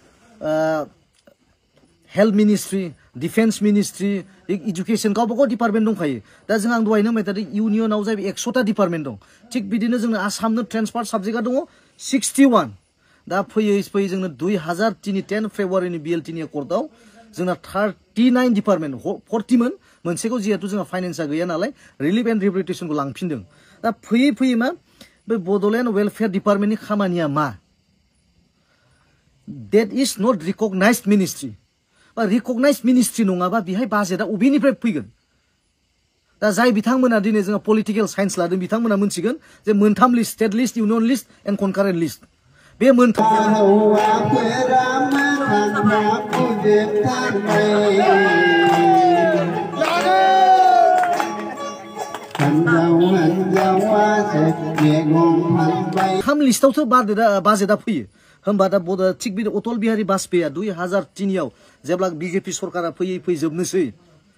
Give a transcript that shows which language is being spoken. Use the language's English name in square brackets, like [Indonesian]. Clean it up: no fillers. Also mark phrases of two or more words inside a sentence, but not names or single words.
[English] health ministry defence ministry education [Bodo] गावबा गाव डिपार्टमेन्ट दंखायो दा जों आं दहायनो होनबाय थादों इउनियनाव जाहैबाय 100टा डिपार्टमेन्ट दं थिग बिदिनो जोंनो आसामनो [English] transferred subject [Bodo] दङ 61 दा फैयै फैयै जोंनो 2003 10 फेब्रुवारिनि बिएलटिनि एकर्डआव जोंना 39 डिपार्टमेन्ट 40 मोन मोनसेखौ जिहेतु जोंहा फाइनान्सआ गैया नालाय [English] relief and rehabilitation [Bodo] लांफिनदों दा फैयै फैयै मा बे बड'लेण्ड वेलफेयार डिपार्टमेन्टनि खामानिया मा [English] that is not recognized ministry [Bodo] बा [English] recognized ministry [Bodo] नङाबा बेहाय बाजेटआ अबेनिफ्राय फैगोन दा जाय बिथांमोना दिनै जोंहा [English] political science [Bodo] लादों बिथांमोना मोनथिगोन जे मोनथाम लिस्ट [English] state list union list and concurrent list [Bodo] बे मोनथाम लिस्टआवथ' बाजेटआ फैयो होमबा दा थिग बिदिनो अटल बिहारी वाजपेयीआ 2003 आव जेब्ला बीजेपी सरकारा फैयै जोबनोसै